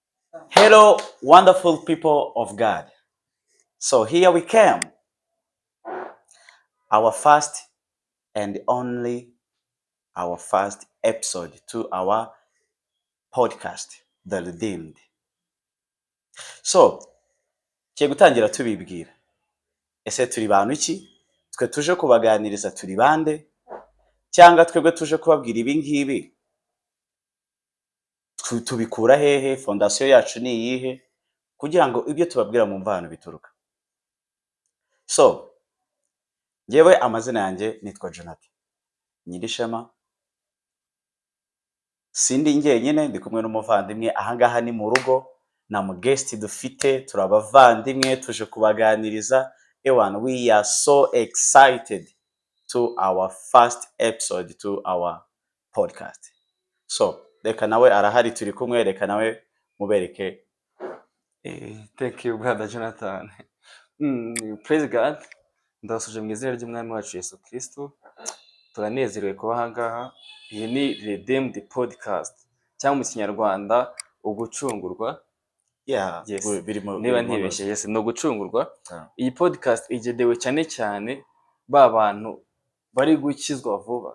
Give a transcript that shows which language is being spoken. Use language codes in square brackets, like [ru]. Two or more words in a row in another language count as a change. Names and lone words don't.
[en] Hello, wonderful people of God. So here we came, our first and only our first episode to our podcast, The Redeemed. So, [rw] tugiye gutangira tubibwira. Ese turi bantu ki? Twe tuje kubaganiriza turi bande? Cyangwa twebwe tuje kubabwira ibi ngibi? Tubikura hehe? Fondasiyo yacu ni iyihe? Kugira ngo ibyo tubabwira mu mvano bituruka. So, njyewe amazina yanjye nitwa Jonathan Nyirishema. Sindi njyenyine ndi kumwe n'umuvandimwe, ahangaha ni mu rugo na mu guest dufite, turabavandimwe tuje kubaganiriza. Ewan, [en] we are so excited to our first episode to our podcast. [rw] So reka nawe arahari, turi kumwe, reka nawe mubereke. [en] Thank you, brother Jonathan. Praise God. [rw] Ndabasuje mu izina ry'umwami wacu Yesu Kristo. Turanezerewe kuba aha ngaha. Iyi ni Redeemed Podcast cyangwa mu Kinyarwanda ugucungurwa. [en] Yeah, Yes. [rw] niba ntibeshye, yes, no gucungurwa. [en] Yeah. [rw] Iyi podcast igenewe cyane cyane ba bantu bari gukizwa vuba.